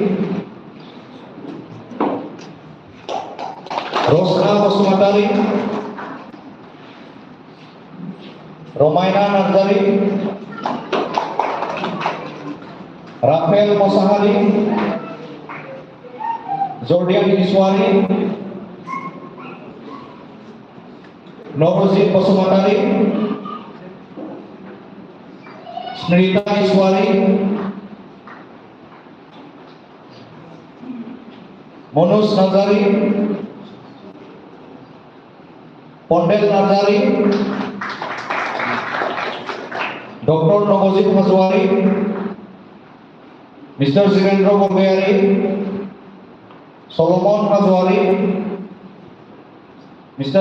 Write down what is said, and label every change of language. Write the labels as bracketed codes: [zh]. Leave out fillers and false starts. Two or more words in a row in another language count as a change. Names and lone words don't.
[brx] रोशना बसुमतारि रमायना नार्जारि राफेल मोसाहारि जर्डियान बिस्वारी नवरजित बसुमतारि स्मृता बिस्वारी Manoj Nazari, Pondel Nazari, Dr. Navojit Hazwari, Mr. Zirendra Borbeari, Solomon Hazwari, Mr.